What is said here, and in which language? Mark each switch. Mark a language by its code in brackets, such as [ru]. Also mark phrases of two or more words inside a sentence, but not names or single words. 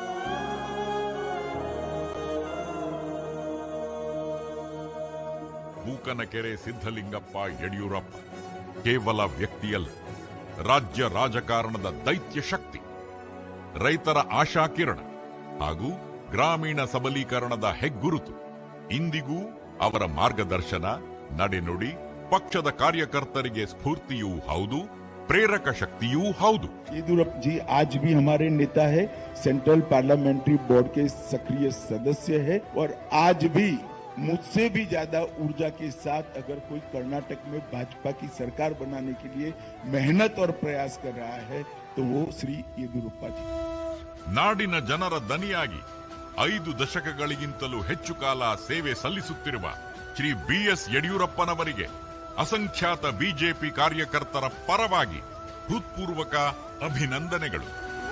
[kn] ಬೂಕನಕೆರೆ ಸಿದ್ದಲಿಂಗಪ್ಪ ಯಡಿಯೂರಪ್ಪ ಕೇವಲ ವ್ಯಕ್ತಿಯಲ್ಲ, ರಾಜ್ಯ ರಾಜಕಾರಣದ ದೈತ್ಯ ಶಕ್ತಿ, ರೈತರ ಆಶಾಕಿರಣ ಹಾಗೂ ಗ್ರಾಮೀಣ ಸಬಲೀಕರಣದ ಹೆಗ್ಗುರುತು. ಇಂದಿಗೂ ಅವರ ಮಾರ್ಗದರ್ಶನ, ನಡೆನುಡಿ ಪಕ್ಷದ ಕಾರ್ಯಕರ್ತರಿಗೆ ಸ್ಫೂರ್ತಿಯೂ ಹೌದು, ಪ್ರೇರಕ ಶಕ್ತಿಯೂ ಹೌದು। [hi] येदियुरप्पा जी आज भी हमारे नेता है, सेंट्रल पार्लियामेंट्री बोर्ड के सक्रिय सदस्य है और आज भी मुझसे भी ज्यादा ऊर्जा के साथ अगर कोई कर्नाटक में भाजपा की सरकार बनाने के लिए मेहनत और प्रयास कर रहा है तो वो श्री येदियुरप्पा जी। [kn] ನಾಡಿನ ಜನರ ದನಿಯಾಗಿ 5 ದಶಕಗಳಿಗಿಂತಲೂ ಹೆಚ್ಚು ಕಾಲ ಸೇವೆ ಸಲ್ಲಿಸುತ್ತಿರುವ ಶ್ರೀ ಬಿಎಸ್ ಯಡಿಯೂರಪ್ಪನವರಿಗೆ ಅಸಂಖ್ಯಾತ ಬಿಜೆಪಿ ಕಾರ್ಯಕರ್ತರ ಪರವಾಗಿ ಹೃತ್ಪೂರ್ವಕ ಅಭಿನಂದನೆಗಳು.